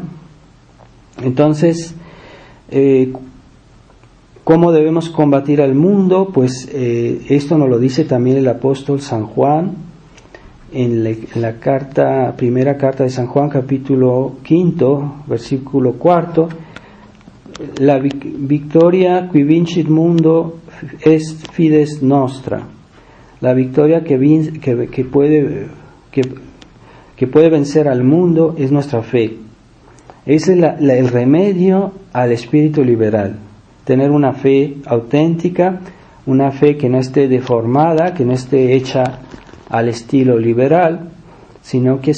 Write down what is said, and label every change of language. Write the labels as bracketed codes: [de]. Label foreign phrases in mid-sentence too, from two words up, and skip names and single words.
[es] Entonces, ¿cómo debemos combatir al mundo? Pues esto nos lo dice también el apóstol San Juan en la primera carta de San Juan, capítulo 5, versículo 4. La victoria [la] qui vincit mundo est fides nostra. [es] La victoria que puede vencer al mundo es nuestra fe. Ese es el remedio al espíritu liberal. Tener una fe auténtica, una fe que no esté deformada, que no esté hecha al estilo liberal, sino que